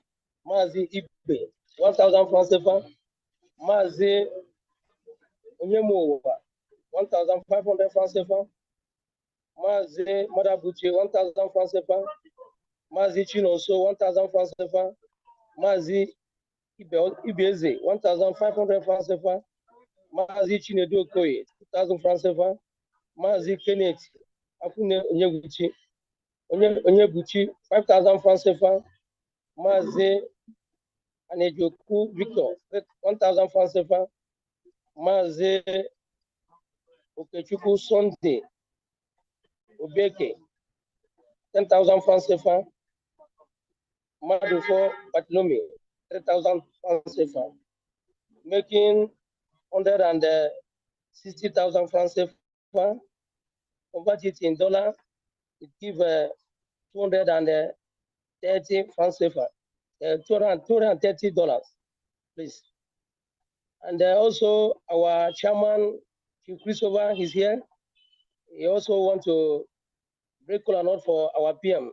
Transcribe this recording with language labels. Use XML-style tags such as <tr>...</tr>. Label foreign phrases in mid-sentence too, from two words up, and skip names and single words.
<en>Mazi Ibe, 1,000 francs CFA. Mazi Onyemo, 1,500 francs CFA. Mazi Madabuchi, 1,000 francs CFA. Mazi Chinoso, 1,000 francs CFA. Mazi Ibeze, 1,500 francs CFA. Mazi Chinedu Okoye, 2,000 francs CFA. Mazi Kenneth Afune Onyebuchi, 5,000 francs CFA. Mazi Anejoku Victor, 1,000 francs CFA. Mazi Okechuku Sunday Obeke, 10,000 francs CFA. Madufo Batlomi, 3,000 francs CFA. Making 160,000 francs CFA. Convert it in dollar, it gives 230 francs CFA, $230, please. And also our chairman, Chief Christopher, is here. He also wants to break cola note for our PM.</en>